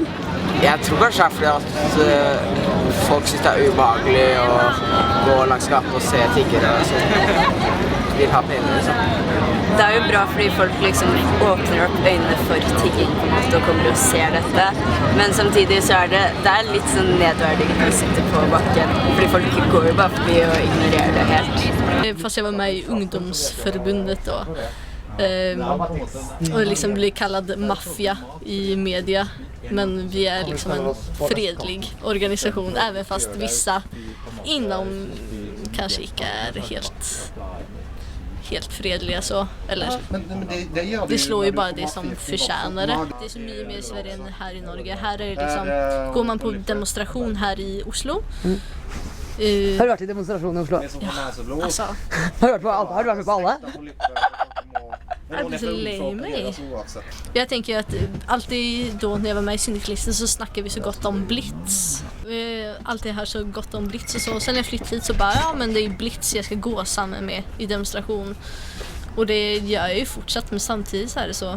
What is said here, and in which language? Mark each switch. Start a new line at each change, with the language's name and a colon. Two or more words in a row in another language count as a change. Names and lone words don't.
Norwegian: Jeg tror kanskje det er fordi at folk synes det er ubehagelig å gå langs gaten og se tiggere som vil ha penger, liksom. Det er jo bra fordi folk liksom åpner opp øynene for tigging på en måte og kommer og ser dette. Men samtidig så er det er litt sånn nedverdigende å sitte på bakken, fordi folk går jo bare forbi og ignorerer det helt.
Swedish: Fast jeg var med i ungdomsforbundet och liksom blir kallad maffia i media, men vi är liksom en fredlig organisation även fast vissa inom kanske inte är helt fredliga så eller det slår ju bara det som förtjänar det. Det är så mycket mer i Sverige än här i Norge. Här är det liksom går man på demonstration här i Oslo.
Norwegian: Har du vært i demonstrasjon i Oslo? Ja, altså. Har du vært med på alle?
Swedish: Jag blir så lei mig. Jag tänker att alltid då när jag var med i syndikalisten så snackade vi så gott om Blitz. Alltid har så gott om Blitz och så. Sen när jag flyttade hit så bara, ja men det är Blitz jag ska gå samman med i demonstration. Och det gör jag ju fortsatt, men samtidigt så är det så.